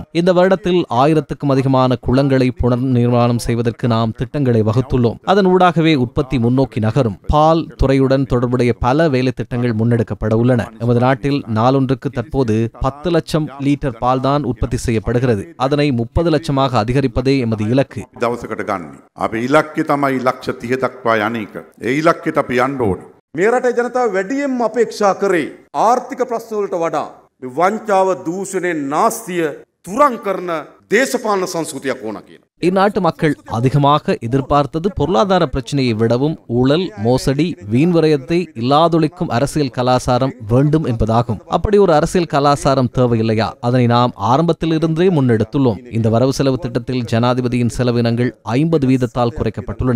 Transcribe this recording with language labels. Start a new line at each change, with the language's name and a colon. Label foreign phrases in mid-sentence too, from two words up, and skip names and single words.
Tamil: இந்த வருடத்தில் 1000க்கும் அதிகமான குளங்களை புனர் நிர்மாணம் செய்வதற்கு நாம் திட்டங்களை வகுத்துள்ளோம். அதன் ஊடாகவே உற்பத்தி முன்னோக்கி நகரும். பால் துறையுடன் தொடர்புடைய பல வேலை திட்டங்கள் முன்னெடுக்கப்பட உள்ளன. எமது நாட்டில் நாளொன்றுக்கு தற்போது 10 லட்சம் லிட்டர் பால் தான் உற்பத்தி செய்யப்படுகிறது. அதனை 30 லட்சமாக அதிகரிப்பதே எமது இலக்கு.
Sinhala: මේ රටේ ජනතාව වැඩියෙන්ම අපේක්ෂා කරේ ආර්ථික ප්‍රශ්න වලට වඩා වංචාව, දූෂණය, නාස්තිය තුරන් කරන දේශපාලන සංස්කෘතියක් ඕන කියන.
Tamil: இந்நாட்டு மக்கள் அதிகமாக எதிர்பார்த்தது பொருளாதார பிரச்சனையை விடவும் ஊழல், மோசடி, வீண் விரயத்தை இல்லாதொழிக்கும் அரசியல் கலாச்சாரம் வேண்டும் என்பதாகும். அப்படி ஒரு அரசியல் கலாச்சாரம் தேவையில்லையா? அதனை நாம் ஆரம்பத்தில் இருந்தே முன்னெடுத்துள்ளோம். இந்த வரவு செலவு திட்டத்தில் ஜனாதிபதியின் செலவினங்கள் 50% குறைக்கப்பட்டுள்ளன.